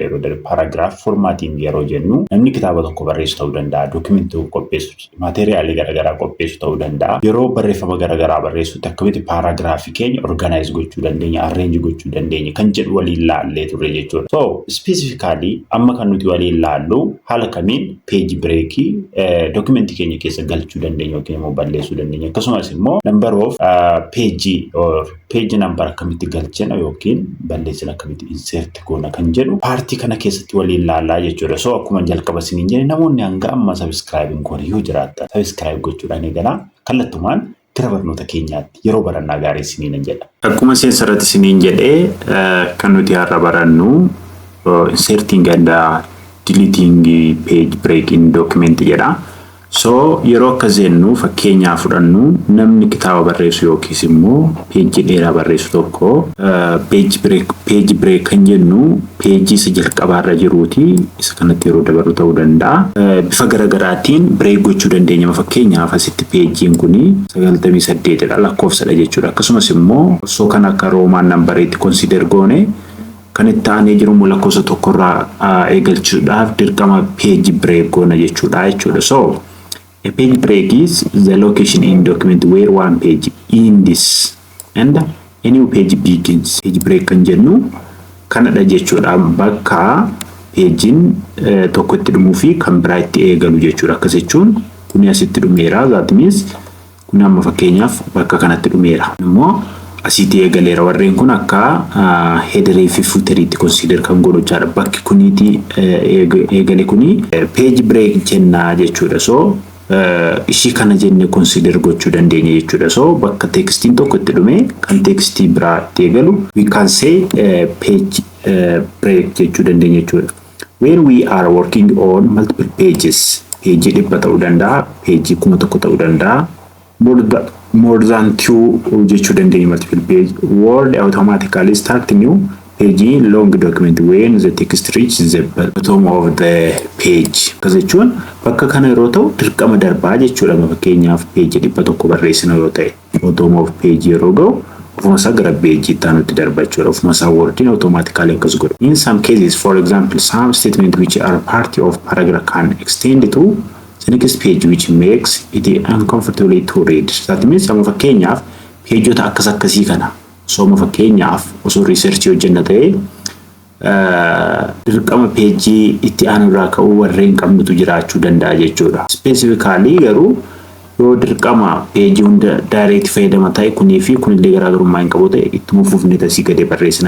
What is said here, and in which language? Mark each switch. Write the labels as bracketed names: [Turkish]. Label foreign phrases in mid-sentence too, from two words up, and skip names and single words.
[Oromo] Yeroo darbe [English] paragraph formatting [Oromo] yeroo jennu namni kitaaba tokko barreessuu ta'uu danda'a, dokumentii qopheessuu, maateriaalii garaagaraa qopheessuu ta'uu danda'a. Yeroo barreeffama garaagaraa barreessuutti akkamitti paragraafii keenya organize gochuu dandeenya, arrange gochuu dandeenya kan jedhu waliin laallee turre jechuudha. Specifically amma kan nuti waliin laallu haala kamiin [English] page break [Oromo] document keenya keessa galchuu dandeenya yookiin immoo balleessuu dandeenya. Akkasumas immoo [English] number of page number [Oromo] akkamitti galchina yookiin balleessina akkamitti insert goona kan jedhu paartii kana keessatti waliin laallaa jechuudha. Akkuma jalqaba isiniin jedhe namoonni hanga amma subscribe goone yoo jiraatan subscribe gochuudhaan eegala. Kallattumaan gara barnoota keenyaatti yeroo barannaa gaarii isiniin jedha. Akkuma seensarratti isiniin jedhee kan nuti har'a barannu [English] inserting and deleting page break in document [Oromo] jedha. Yeroo akka jennu fakkeenyaaf fudhannu namni kitaaba barreessu yookiis immoo page dheeraa barreessu tokko [English] page break [Oromo] kan jennu page isa jalqabaarra jiruuti isa kanatti yeroo dabalu ta'uu danda'a. Bifa garaagaraatiin break gochuu dandeenya. Fakkeenyaaf asitti pagein kuni 98 dha lakkoofsadha jechuudha. Akkasumas immoo osoo kan akka roomaan nambareetti consider goone kan itti aanee jiru lakkoofsa tokkorraa eegalchuudhaaf dirqama [English] page break [Oromo] goona jechuudha. [English] A page break is the location in document where one page ends and a new page begins. Page break [Oromo] kan jennu kanadha jechuudha. Bakka pagein tokko itti dhumuu fi kan biraa itti eegalu jechuudha. Akkas jechuun kuni asitti dhumeera. [English] That means [Oromo] kun amma fakkeenyaaf bakka kanatti dhumeera. Immoo asitti eegaleera. Warreen kun akka header fi footer itti consider kan godhachaadha. Bakki kuniiti eegale kuni [English] page break [Oromo] jenna jechuudha. Ishii kana jenne consider gochuu dandeenya jechuudha. Bakka textiin tokko itti dhume kan textii biraa itti eegalu [English] we can say page break [Oromo] jechuu dandeenya jechuudha. [English] When we are working on multiple pages, page 100 [Oromo] ta'uu danda'a, [English] page 1000 [Oromo] ta'uu danda'a, [English] more than 2 [Oromo] jechuu dandeenya [English] multiple page. Word automatically start new page long document when the text reaches the bottom of the page. [Oromo] Kasechuun bakka kana yeroo ta'u dirqama darbaa jechuudha. Fakkeenyaaf page 100 barreessina yoo ta'e [English] bottom of page [Oromo] yeroo ga'u ofuma isaa gara page itti aanutti darba jechuudha. Ofuma isaa wordin automatically akkas godha. [English] In some cases, for example, some statement which are part of paragraph can extend to the next page which makes it uncomfortable to read. That means [Oromo] sama fakkeenyaaf pageota akkasii kana fakkeenyaaf osoo research hojjenna ta'e dirqama page itti aanurraa ka'uu warreen qabnutu jiraachuu danda'a jechuudha. Specifically garuu yoo dirqama page hunda direct fayyadama ta'e kunii fi kunillee garaagarummaa hin qabu ta'e ittuma fufnee tasii gadi barreessina.